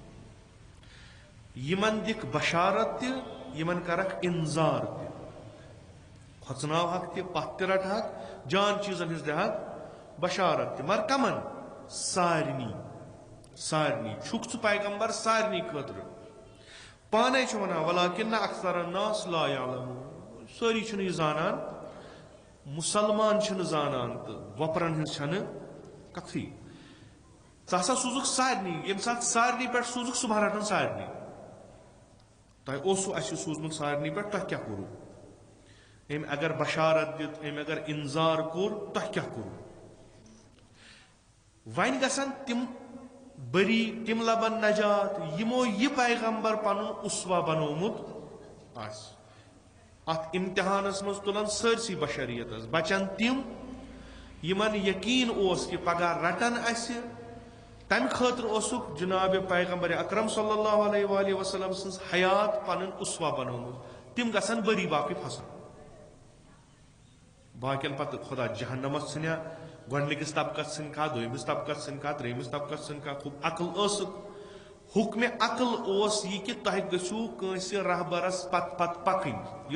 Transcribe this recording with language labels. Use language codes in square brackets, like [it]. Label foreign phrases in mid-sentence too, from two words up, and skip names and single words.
[ks] یِمن دِکھ بشارت تہِ یِمن کرکھ انذار تہِ کھۄژناوہکھ تہِ پتھ تہِ رٹہکھ جان چیٖزن ہٕنٛز دِہکھ بشارت تہِ مگر کمن سارنٕے چھُکھ ژٕ پیغمبر سارنٕے خٲطرٕ پانے چھُ ونان [ar] ولاکن اکثر الناس لا یعلمون [ks] سٲری چھِنہٕ یہِ زانان مسلمان چھِنہٕ زانان تہٕ وۄپرن ہٕنٛز چھنہٕ کتھٕے ژٕ ہسا سوٗزُکھ سارنٕے ییٚمہِ ساتہٕ سارنٕے پٮ۪ٹھ سوٗزُکھ صبح رٹن سارنٕے تۄہہِ اوسوٕ اسہِ سوٗزمُت سارنٕے پٮ۪ٹھ تۄہہِ کیٛاہ کوٚروٕ أمۍ اگر بشارت دِژ أمۍ اگر انذار کوٚر تۄہہِ کیٛاہ کوٚروٕ وۄنۍ گژھن تِم بری تِم لبن نجات یِمو یہِ پیغمبر پنُن اسوا بنومُت آسہِ اتھ امتحانس منٛز تُلن سٲرسٕے بشریتس بچن تِم یِمن یقیٖن اوس کہِ پگاہ رٹن اسہِ تمہِ خٲطرٕ اوسُکھ جناب پیغمبر اکرم [ar] صلی اللہ علیہ وآلہ وسلم [ks] سٕنٛز حیات پنُن اسوا بنومُت تِم گژھن بری باقٕے پھسن باقین پتہٕ خدا جہنمس ژھٕنیا گۄڈنِکِس طبقس ژھٕنکھا دوٚیمِس طبقس ژھٕنکھا ترٛیٚیمِس طبقس ژھٕنکھا خوب عقل ٲسٕکھ حُکمہِ عقل اوس یہِ کہِ تۄہہِ گٔژھِو کٲنٛسہِ رہبرس پتہٕ پتہٕ پکٕنۍ یہِ